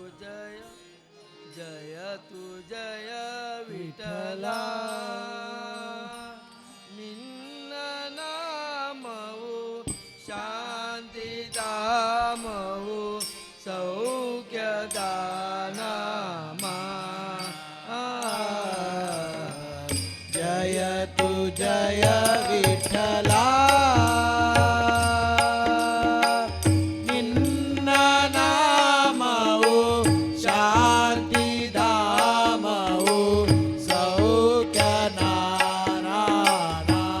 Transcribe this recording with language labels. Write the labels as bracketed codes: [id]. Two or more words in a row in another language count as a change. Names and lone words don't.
[mr] जय जय तू जय विठला [kn] ನಿನ್ನ ನಾಮವು ಶಾಂತಿಧಾಮವು ಸೌಖ್ಯದ ನಾಮ [mr] जय तू जय विठला [kn] ನಿನ್ನ ನಾಮವು ಶಾಂತಿಧಾಮವು ಸೌಖ್ಯದ ನಾಮ.